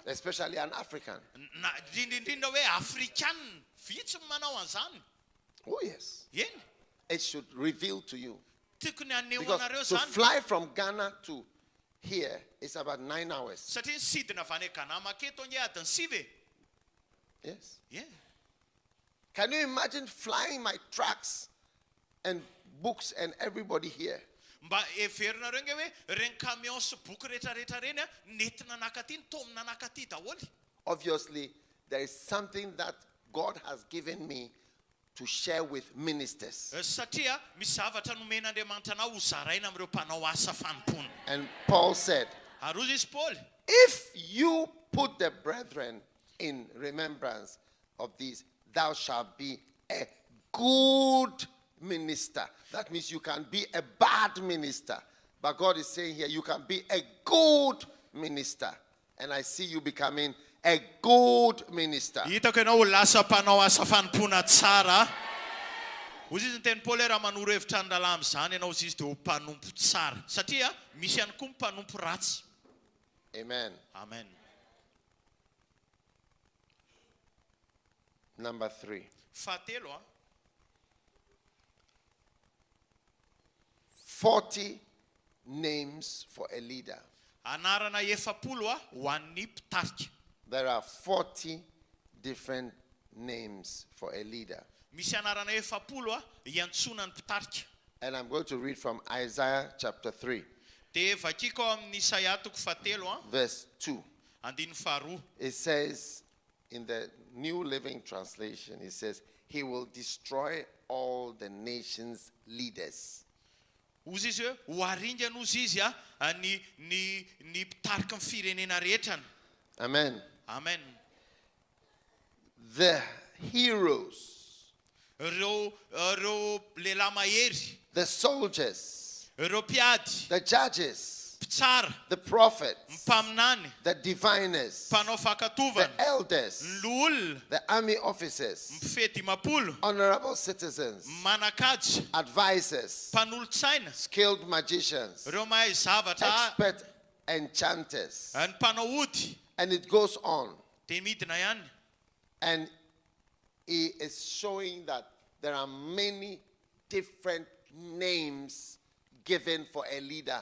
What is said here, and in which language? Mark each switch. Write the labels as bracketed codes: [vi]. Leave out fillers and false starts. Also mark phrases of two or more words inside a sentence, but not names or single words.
[en] Especially an African. [mg] Indrindra hoe afrikanina vitsy manao an'izany. [en] Oh yes. [mg] Eny. [en] It should reveal to you. [mg] Tokony haneho [en] Because [mg] anareo [en] to [mg] zany. [en] fly from Ghana to here is about 9 hours. [mg] Satria ny sidina avy any Ghana maketo nge adiny 7. [en] Yes. Yeah. Can you imagine flying my tracts and books and everybody here? [mg] Mba everinareo nge hoe reny camion sy boky rehetrarehetra reny nentina nakaty ny tomina nakaty daholo. [en] Obviously, there is something that God has given me to share with ministers. [mg] Satria misy zavatra nomen'Andriamanitra anao ho zaraina amin'ireo mpanao asa fanompona. [en] And Paul said, [mg] Ary hozy izy Paul, [en] if you put the brethren in remembrance of these, thou shalt be a good minister. That means you can be a bad minister. But God is saying here, you can be a good minister. And I see you becoming a good minister. [mg] hitako ianao ho lasa mpanao asa fanompona tsara. Hozy izy ny teny Paul raha manoro hevitra ny lalàna amin'izany ianao izy dia ho mpanompo tsara. Satria misy ihany koa mpanompo ratsy. [en] Amen. [mg] Amen. [en] Number 3. [mg] Fahatelo [en] 40 names for a leader. [mg] anarana 70 ho an'ny mpitarika. [en] There are 40 different names for a leader. [mg] Misy anarana 70 iantsona ny mpitarika. [en] And I'm going to read from Isaiah chapter 3. [mg] Dia vakiko amin'ny Isaia toko fahatelo [en] Verse 2. [mg] andiny faharoa. [en] It says in the New Living Translation, it says, he will destroy all the nations' leaders. [mg] Hozy izy hoe ho aringana ozy izy ny mpitarika ny firenena rehetrany. [en] Amen. [mg] Amen. [en] The heroes, [mg] Ireo lehilahy mahery, [en] the soldiers, [mg] ireo mpiady, [en] the judges, [mg] mpitsara, [en] the prophets, [mg] mpaminany, [en] the diviners, [mg] mpanao [en] the [mg] fakatovana, [en] elders, [mg] ny olona, [en] the army officers, [mg] mpifety dimapolo, [en] honorable citizens, [mg] manakajy, [en] advisors, [mg] mpanolo-tsaina, [en] skilled magicians, [mg] ireo mahay zavatra, [en] expert enchanters. [mg] ny mpanao ody. [en] And it goes on. [mg] Dia midina ihany. [en] And he is showing that there are many different names given for a leader.